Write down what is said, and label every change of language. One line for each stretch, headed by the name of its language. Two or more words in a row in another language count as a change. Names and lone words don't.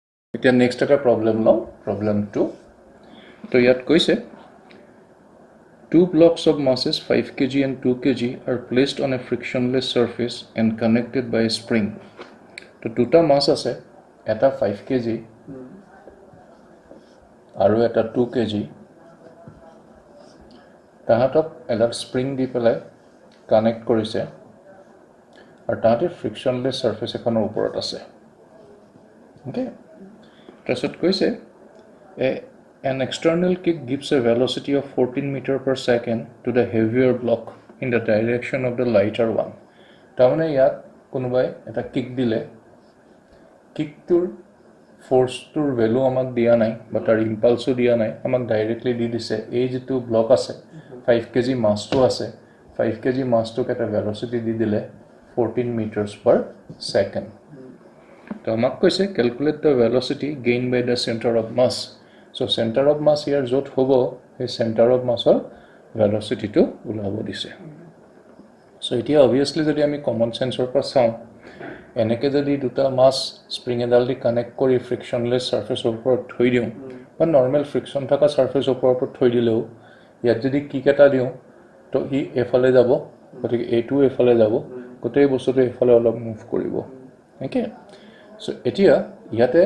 Assamese: এতিয়া নেক্সট এটা প্ৰব্লেম লওঁ প্ৰব্লেম 2 তো ইয়াত কৈছে
English: two blocks of masses 5 kg and 2 kg are placed on a frictionless surface and connected by a spring
Assamese: তো দুটা মাছ আছে এটা 5 kg আৰু এটা 2 kg তাহাঁতক এডাল স্প্ৰিং দি পেলাই কানেক্ট কৰিছে আৰু তাহাঁতে
English: frictionless surface
Assamese: এখনৰ ওপৰত আছে ওকে তাৰপিছত কৈছে
English: an external kick gives a velocity of 14 meter per second to the heavier block in the direction of the lighter one
Assamese: তাৰমানে ইয়াত কোনোবাই এটা কিক দিলে কিকটোৰ ফোর্সটোৰ ভ্যালু আমাক দিয়া নাই বা তাৰ ইম্পালসও দিয়া নাই আমাক ডাইৰেক্টলি দি দিছে এই যেটো ব্লক আছে 5 kg মাছটো আছে 5 kg মাছটোক এটা ভেলোসিটি দি দিলে
English: 14 meters per second
Assamese: তো আমাক কৈছে
English: calculate the velocity gain by the center of mass so center of mass
Assamese: ইয়াৰ য'ত হ'ব সেই
English: center of mass velocity
Assamese: উলাব দিছে সো এতিয়া অবভিয়াসলি যদি আমি
English: common sense
Assamese: পৰা চাওঁ এনেকে যদি দুটা মাছ স্প্ৰিং এডাল দি কানেক্ট কৰি
English: frictionless surface
Assamese: ওপৰত থৈ দিওঁ বা
English: normal friction
Assamese: থকা সাৰফেসৰ ওপৰত থৈ দিলেও ইয়াত যদি কিক এটা দিওঁ তো ই এফালে যাব গতিকে এটো এফালে যাব গোটেই বস্তুটো এফালে অলপ মুভ কৰিব
English: okay so
Assamese: এতিয়া ইয়াতে